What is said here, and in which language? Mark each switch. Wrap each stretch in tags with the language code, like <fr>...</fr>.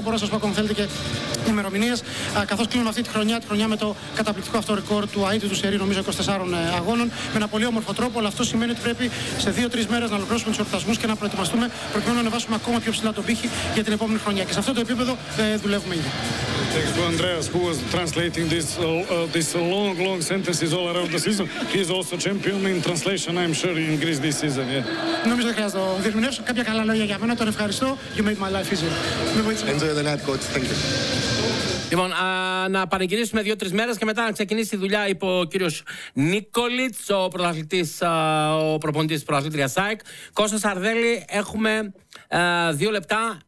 <el>Μπορώ να σας πω, ακόμα θέλετε, και ημερομηνίες, καθώς κλείνουμε αυτή τη χρονιά με το καταπληκτικό αυτό ρεκόρ του ΑΕΤ του Σερή, νομίζω 24 αγώνων, με ένα πολύ όμορφο τρόπο. Αλλά αυτό σημαίνει ότι πρέπει σε 2-3 μέρες να ολοκληρώσουμε τους εορτασμούς και να προετοιμαστούμε, προκειμένου να ανεβάσουμε ακόμα πιο ψηλά τον πύχη για την επόμενη χρονιά. Και σε αυτό το επίπεδο δουλεύουμε ήδη.</el> <en>Thanks to Andreas, who was translating this long, long sentences all around the season. He's also champion in translation, I'm sure, in Greece this season, yeah.</en> <el>Νομίζω χρειάζεται να διερμηνεύσω κάποια καλά λόγια για μένα. Τον ευχαριστώ.</el> <en>You made my life easier. Enjoy the night, coach. Thank you.</en> <el>Λοιπόν, να πανηγυρίσουμε 2-3 μέρες και μετά να ξεκινήσει η δουλειά, είπε ο κύριος Νίκολιτς, ο προαθλητής, ο προπονητής προαθλήτρια ΣΑΕΚ. Κώστας Αρδέλη, έχουμε 2 λεπτά.</el>